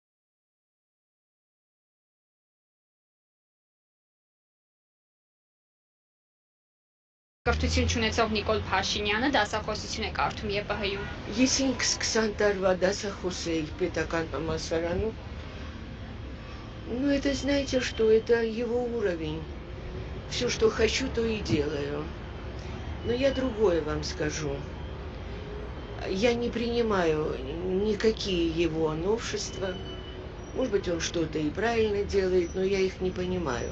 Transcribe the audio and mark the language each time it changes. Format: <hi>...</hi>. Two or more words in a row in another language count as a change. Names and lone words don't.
<hy>Կրթություն չունեցող Նիկոլ Փաշինյանը դասախոսություն է կարդում ԵՊՀ-ում։ Ես ինքս 20 տարվա դասախոս էի պետական համալսարանում.</hy> <ru>Ну, это знаете что, это его уровень. Все, что хочу, то и делаю. Но я другое вам скажу. Я не принимаю никакие его новшества. Может быть, он что-то и правильно делает, но я их не понимаю.</ru>